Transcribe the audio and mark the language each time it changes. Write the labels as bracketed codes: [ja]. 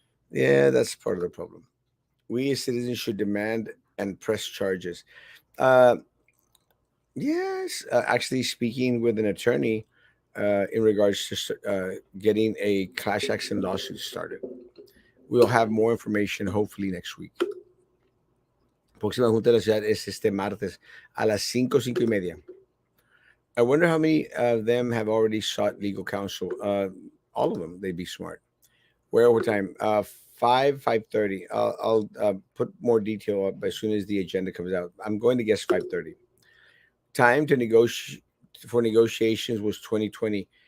[en] Yeah, that's part of the problem. We as citizens should demand and press charges. Uh, yes, actually, speaking with an attorney in regards to getting a class action lawsuit started. We'll have more information hopefully next week. [es] Próxima Junta de la Ciudad es este martes a las 5, 5:30. [en] I wonder how many of them have already sought legal counsel. All of them. They'd be smart. Where overtime? 5:30. I'll put more detail up as soon as the agenda comes out. I'm going to guess 5:30. Time to negotiate for negotiations was 2020.